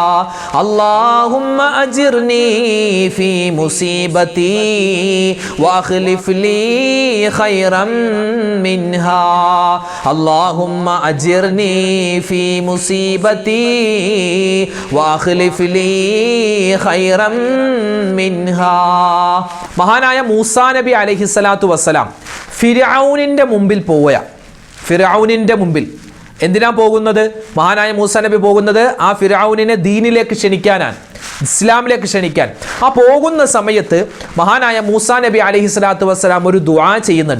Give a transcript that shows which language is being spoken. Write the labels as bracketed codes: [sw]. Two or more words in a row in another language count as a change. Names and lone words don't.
[ar] اللهم أجرني في مصيبتي وأخلف لي خيرا منها. اللهم أجرني في مصيبتي وأخلف لي خيرا منها. [ml] മഹാനായ മൂസാ നബി [ar] عليه الصلاة والسلام [ml] ഫിർഔനിന്റെ മുമ്പിൽ പോവുക. ഫിർഔനിന്റെ മുമ്പിൽ എന്തിനാ പോകുന്നത്? മഹാനായ മൂസാ നബി പോകുന്നത് ആ ഫിർഔനിനെ ദീനിലേക്ക് ക്ഷണിക്കാനാണ്, ഇസ്ലാമിലേക്ക് ക്ഷണിക്കാൻ. ആ പോകുന്ന സമയത്ത് മഹാനായ മൂസാ നബി [ar] عليه الصلاة والسلام [ml] ഒരു ദുആ ചെയ്യുന്നുണ്ട്.